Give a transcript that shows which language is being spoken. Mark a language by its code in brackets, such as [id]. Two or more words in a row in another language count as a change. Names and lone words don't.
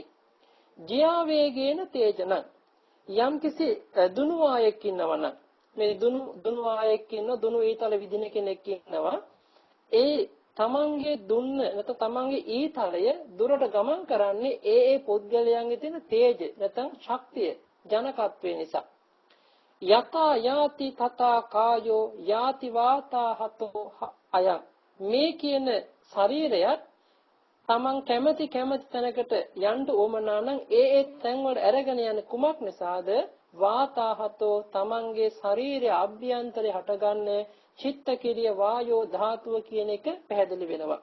[pi] ජියා වේගේන තේජනං [si] යම්කිසි දුනු ආයෙක් ඉන්නවනම් මේ දුනු ආයෙක් ඉන්න දුනු ඊතල විදින කෙනෙක් ඉන්නවා. ඒ තමන්ගේ දුන්න නැත්නම් තමන්ගේ ඊතලය දුරට ගමන් කරන්නේ ඒ පුද්ගලයන්ගේ තියෙන තේජ නැත්නම් ශක්තිය ජනකත්වය නිසා. [pi] යතා යාති තථා කායෝ යාති වාතාහතෝ අයං. [si] මේ කියන ශරීරයත් තමන් කැමති තැනකට යන්න උවමනා නම් ඒ තැන් වල අරගෙන යන කුමක් නිසාද? වාතාහතෝ තමන්ගේ ශරීරයේ අභ්‍යන්තරේ හටගන්නේ චිත්ත කිරිය වායෝ ධාතුව කියන එක පැහැදිලි වෙනවා.